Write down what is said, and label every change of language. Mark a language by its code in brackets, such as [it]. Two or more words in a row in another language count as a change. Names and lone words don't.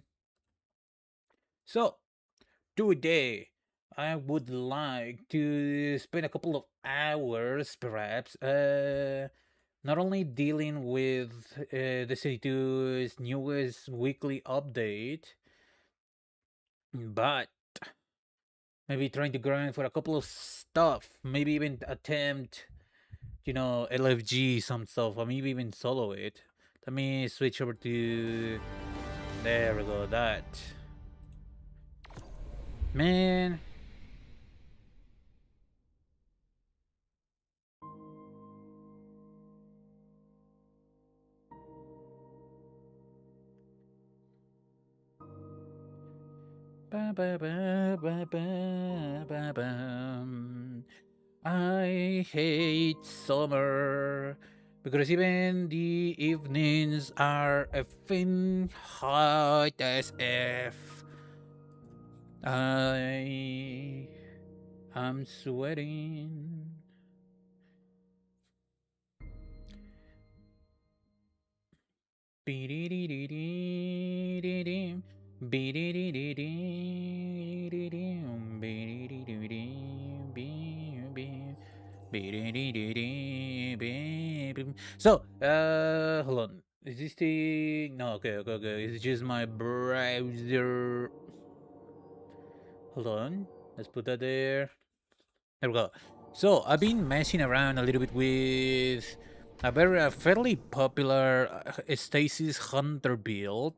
[en] So today, I would like to spend a couple of hours, perhaps, not only dealing with Destiny 2's newest weekly update, but maybe trying to grind for a couple of stuff. Maybe even attempt, LFG some stuff, or maybe even solo it. Let me switch over to. There we go, that. Man. Ba, ba, ba, ba, ba, ba, bam. I hate summer because even the evenings are effing hot as F. I'm sweating. Be-de-de-de-de-de-de. Be-de-de-de-de-de-de. Be-de-de-de-de-de. Be-de-de-de-de-de. So, hold on. Is this the... No, okay. It's just my browser. Hold on. Let's put that there. There we go. So, I've been messing around a little bit with a fairly popular Stasis Hunter build.